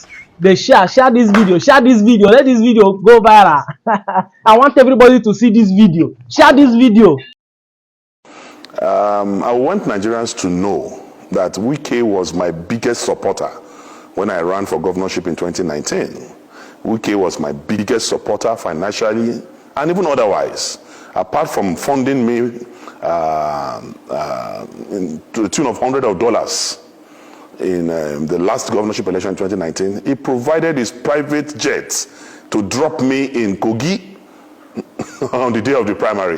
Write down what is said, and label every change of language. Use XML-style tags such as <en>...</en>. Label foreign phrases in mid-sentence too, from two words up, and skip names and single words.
<en>Dey share this video, let this video go viral. I want everybody to see this video. Share this video. I want Nigerians to know that Wike was my biggest supporter when I ran for governorship in 2019. Wike was my biggest supporter financially and even otherwise. Apart from funding me to the tune of hundreds of dollars in the last governorship election in 2019, he provided his private jet to drop me in Kogi on the day of the primary.</en>